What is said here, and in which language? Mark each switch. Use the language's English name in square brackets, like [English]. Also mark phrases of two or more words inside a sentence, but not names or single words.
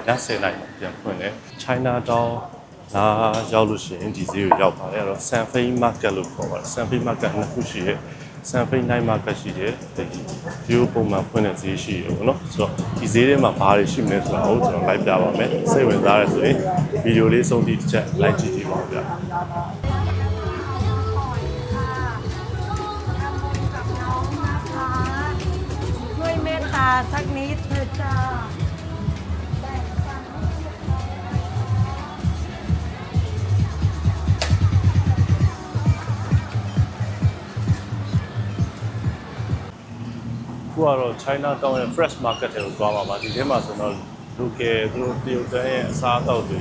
[Burmese] 10:00 နာရီပြန်ဖွင့်တယ် China Town လာရောက်လို့ရှိရင်ဒီဈေးကိုရောက်ပါတယ်အဲ့တော့ Sanfei Market လို့ခေါ်ပါတယ် Sanfei Market နှစ်ခုရှိတယ် Sanfei Night Market ရှိတယ်ဒီရိုးပုံမှန်ဖွင့်တဲ့ဈေးရှိတယ်ပေါ့နော်ဆိုတော့ဒီဈေးထဲမှာဘာတွေရှိမလဲဆိုတာကိုကျွန်တော်လိုက်ပြပါမယ်စိတ်ဝင်စားရဆိုရင်ဗီဒီယိုလေးဆုံးထိတစ်ချက် like ကြည့်ကြည့်ပါဦးဗျာ [Thai] สักนิดเธอจ้า [Burmese] ခုကတော့ China Town ရဲ့ [English] fresh market [Burmese] တွေကိုသွားပါမှာဒီထဲမှာဆိုတော့ local သူတို့တရုတ်တန်းရဲ့အစားအသောက်တွေ